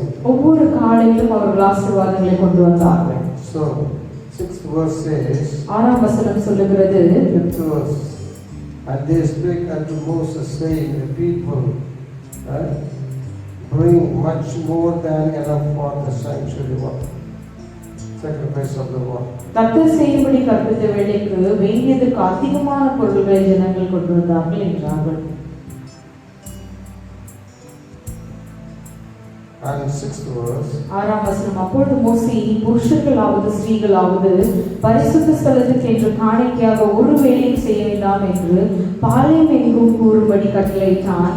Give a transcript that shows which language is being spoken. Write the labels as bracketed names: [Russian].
[Tamil] ஒவ்வொரு காலையிலும் அவர்கள் ஆசீர்வாதங்களை கொண்டு வந்தார்கள். [English] Sixth verse says, [Tamil] ஆறாம் வசனம் சொல்லுகிறது, [English] fifth verse, and they spake unto Moses, saying, the people bring much more than enough for the sanctuary work, sacrifice of the work. [Tamil] கர்த்தர் செய்யும்படி கற்பித்த வேலைக்கு வேண்டியதற்கு அதிகமான பொருள்களை ஜனங்கள் கொண்டு வந்தார்கள் என்றார்கள். [English] And sixth verse, [Tamil] ஆறாம் வசனம், அப்பொழுது மோசே புருஷர்களாவது ஸ்திரீகளாவது பரிசுத்த ஸ்தலத்துக்கு என்று காணிக்கையாக ஒரு வேலையும் செய்ய வேண்டாம் என்று பாளையம் எங்கும் கூறும்படி கட்டளையிட்டான்.